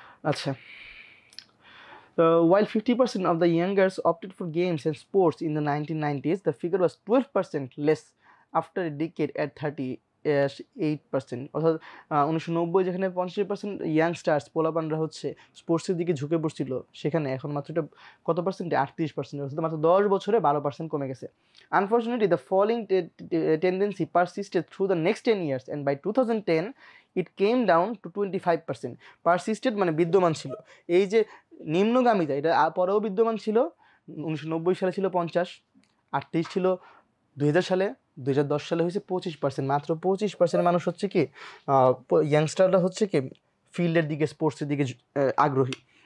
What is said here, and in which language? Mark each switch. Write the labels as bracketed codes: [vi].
[en] আচ্ছা, while 50% of the youngers opted for games and sports in the 1990s, the figure was 12% less after a decade at 38%. [bn] অর্থাৎ 1990 যেখানে 50% youngsters পোলাপানরা হচ্ছে স্পোর্টসের দিকে ঝুঁকে পড়ছিল, সেখানে এখন মাত্র এটা কত পার্সেন্টে? 38%। অর্থাৎ মাত্র 10 বছরে 12% কমে গেছে। [en] Unfortunately, the falling tendency persisted through the next 10 years, and by 2010 it came down to 25%. [bn] Persisted মানে বিদ্যমান ছিল। এই যে নিম্নগামিতা, এটা পরেও বিদ্যমান ছিল। 1990 সালে ছিল 50, 38 ছিল 2000 সালে, 2010 সালে হয়েছে 25%। মাত্র 25% মানুষ হচ্ছে কি, ইয়াংস্টাররা হচ্ছে কি ফিল্ডের দিকে, স্পোর্টসের দিকে আগ্রহী।